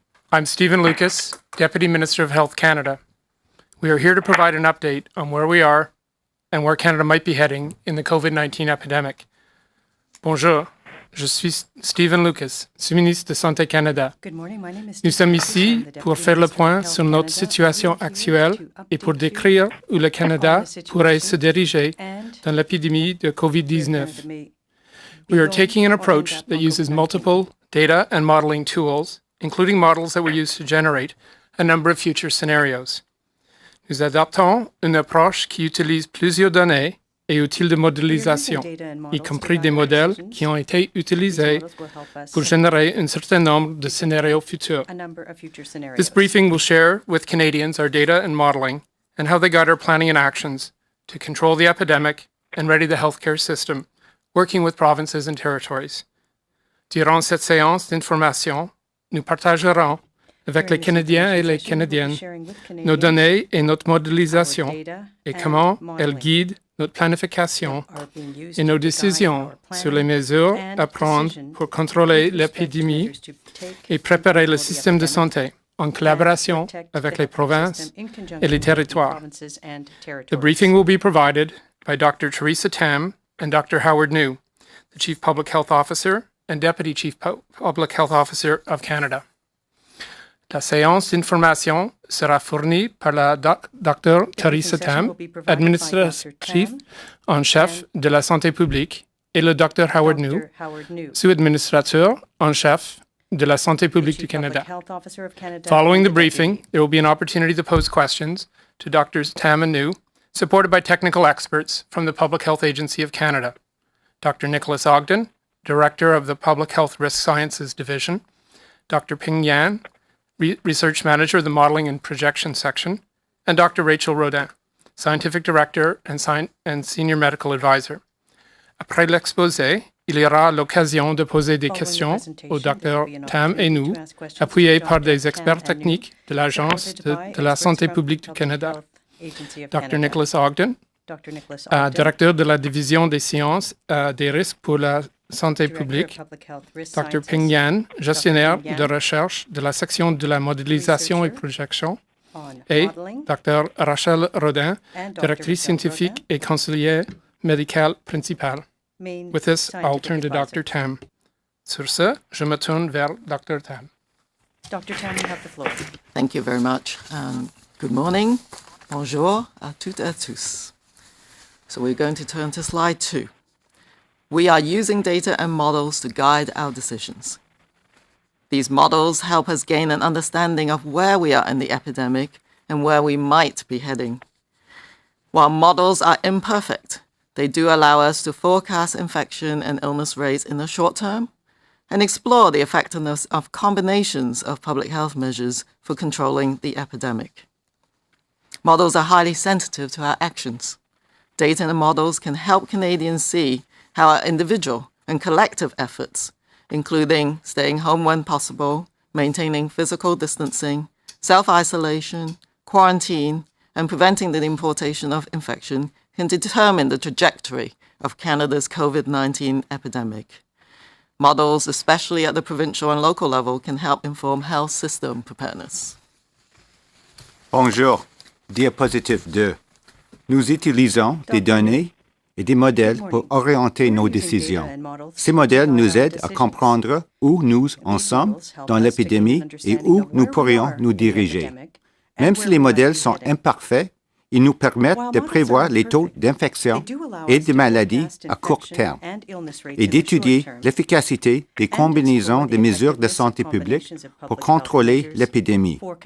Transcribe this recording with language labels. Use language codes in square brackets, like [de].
[en] I'm Stephen Lucas, Deputy Minister of Health Canada. We are here to provide an update on where we are and where Canada might be heading in the COVID-19 epidemic. [fr] Bonjour, je suis Stephen Lucas, sous-ministre de Santé Canada. [en] Good morning, my name is [fr] Nous sommes ici pour faire le point sur notre situation actuelle et pour décrire où le Canada pourrait se diriger dans l'épidémie de COVID-19. [en] We are taking an approach that uses multiple data and modeling tools, including models that we use to generate a number of future scenarios. [fr] Nous adoptons une approche qui utilise plusieurs données et outils de modélisation, y compris des modèles qui ont été utilisés pour générer un certain nombre de scénarios futurs. [en] This briefing will share with Canadians our data and modeling and how they guide our planning and actions to control the epidemic and ready the healthcare system, working with provinces and territories. [fr] Durant cette séance d'information, nous partagerons avec les Canadiens et les Canadiennes nos données et notre modélisation et comment elles guident notre planification et nos décisions sur les mesures à prendre pour contrôler l'épidémie et préparer le système de santé en collaboration avec les provinces et les territoires. [en] The briefing will be provided by Dr. Theresa Tam and Dr. Howard New, the Chief Public Health Officer and Deputy Chief Public Health Officer of Canada. [fr] La séance d'information sera fournie par la Dr. Theresa Tam, administratrice en chef de la santé publique, et le Dr. Howard New, sous-administrateur en chef de la santé publique du Canada. [en] Following the briefing, there will be an opportunity to pose questions to Drs. Tam and New, supported by technical experts from the Public Health Agency of Canada. Dr. Nicholas Ogden, Director of the Public Health Risk Sciences Division, Dr. Ping Yan, Research Manager of the Modeling and Projection Section, and Dr. Rachel Rodin, Scientific Director and Senior Medical Advisor. [fr] Après l'exposé, il y aura l'occasion de poser des questions au Dr. Tam et nous, appuyés par des experts techniques de l'Agence de la santé publique du Canada. Dr. Nicholas Ogden, Directeur de la Division des sciences des risques pour la santé publique, Dr. Ping Yan, gestionnaire de recherche de la section de la modélisation et projection, et Dr. Rachel Rodin, directrice scientifique et conseillère médicale principale. [en] With this, I'll turn to Dr. Tam. [fr] Sur ce, je me tourne vers Dr. [en] Tam. Dr. Tam, you have the floor. Thank you very much. Good morning. [fr] Bonjour à toutes et à tous. [en] So we're going to turn to slide 2. We are using data and models to guide our decisions. These models help us gain an understanding of where we are in the epidemic and where we might be heading. While models are imperfect, they do allow us to forecast infection and illness rates in the short term and explore the effectiveness of combinations of public health measures for controlling the epidemic. Models are highly sensitive to our actions. Data and models can help Canadians see how our individual and collective efforts, including staying home when possible, maintaining physical distancing, self-isolation, quarantine, and preventing the importation of infection, can determine the trajectory of Canada's COVID-19 epidemic. Models, especially at the provincial and local level, can help inform health system preparedness. [fr] Bonjour. Diapositive 2. Nous utilisons des données et des modèles pour orienter nos décisions. Ces modèles nous aident à comprendre où nous en sommes dans l'épidémie et où nous pourrions nous diriger. Même si les modèles sont imparfaits, ils nous permettent de prévoir les taux d'infection et de maladies à court terme et d'étudier l'efficacité des combinaisons de mesures de santé publique pour contrôler l'épidémie.